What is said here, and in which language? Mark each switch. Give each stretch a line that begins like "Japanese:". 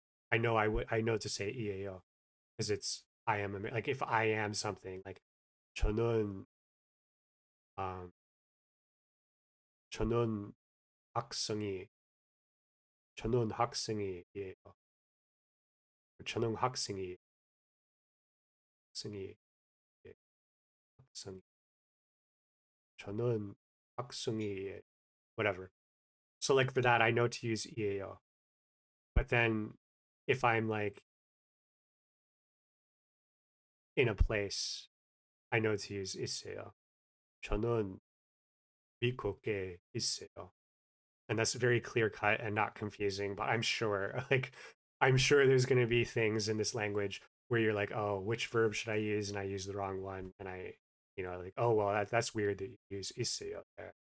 English: I know to say 이에요 because it's I am like if I am something like
Korean: 저는 um 저는 학생이 저는 학생이에요. 저는 학생이 학생 저는 학생이
English: whatever. So like for that I know to use 이에요. But then if I'm like in a place I know to use 있어요.
Korean: 저는 미국에 있어요.
English: And that's very clear cut and not confusing, but I'm sure like I'm sure there's going to be things in this language where you're like, oh, which verb should I use, and I use the wrong one, and I like, oh well, that's weird that you use 있어요 there.